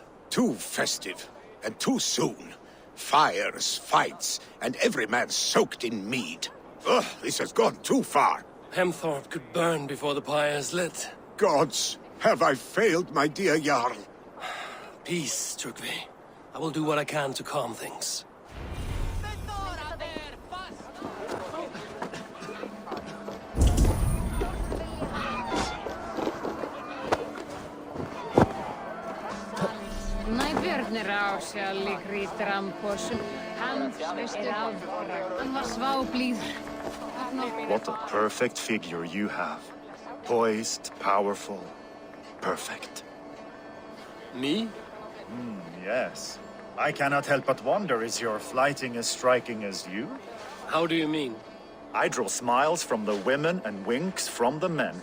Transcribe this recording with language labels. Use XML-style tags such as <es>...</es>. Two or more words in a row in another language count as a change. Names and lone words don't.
<en>Too festive, and too soon. Fires, fights, and every man soaked in mead. Ugh, this has gone too far. Hemthorpe could burn before the pyre is lit. Gods, have I failed my dear Jarl? Peace, Turkvi. I will do what I can to calm things. Najbjörn rásjallig hrítir ampossum.</en> <is>Hann var sváblíður.</is> <en>What a perfect figure you have. Poised, powerful, perfect. Me? Yes. I cannot help but wonder, is your flighting as striking as you? How do you mean? I draw smiles from the women and winks from the men.</en>